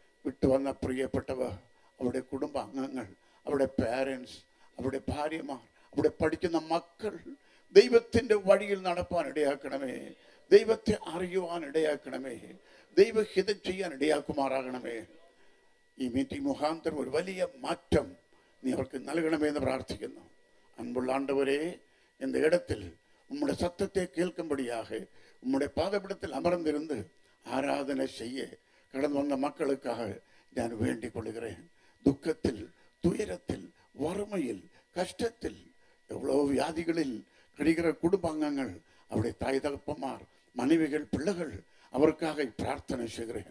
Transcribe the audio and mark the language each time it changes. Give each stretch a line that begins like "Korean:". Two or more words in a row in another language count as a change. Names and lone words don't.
Malayalam: വിട്ടുവന്ന പ്രിയപ്പെട്ടവർ, അവിടെ കുടുംബാംഗങ്ങൾ, അവിടെ പാരൻസ്, അവിടെ ഭാര്യമാർ, അവിടെ പഠിക്കുന്ന മക്കൾ ദൈവത്തിൻ്റെ വഴിയിൽ നടപ്പാൻ ഇടയാക്കണമേ. ദൈവത്തെ അറിയുവാൻ ഇടയാക്കണമേ. ദൈവഹിതം ചെയ്യാൻ ഇടയാക്കുമാറാകണമേ. ഈ മീറ്റിംഗ് മുഖാന്തരം ഒരു വലിയ മാറ്റം നീ അവർക്ക് നൽകണമേ എന്ന് പ്രാർത്ഥിക്കുന്നു.
Tamil: அன்புள்ள ஆண்டவரே, இந்த இடத்தில் உம்முடைய சத்தத்தை கேட்கும்படியாக உம்முடைய பாதபீடத்தில் அமர்ந்திருந்து ஆராதனை செய்ய கடந்து வந்த மக்களுக்காக நான் வேண்டிக் கொள்கிறேன். துக்கத்தில், துயரத்தில், வறுமையில், கஷ்டத்தில், எவ்வளோ வியாதிகளில் கிடைக்கிற குடும்பாங்கங்கள், அவருடைய தாய் தகப்பமார், மனைவிகள், பிள்ளைகள், அவருக்காக பிரார்த்தனை செய்கிறேன்.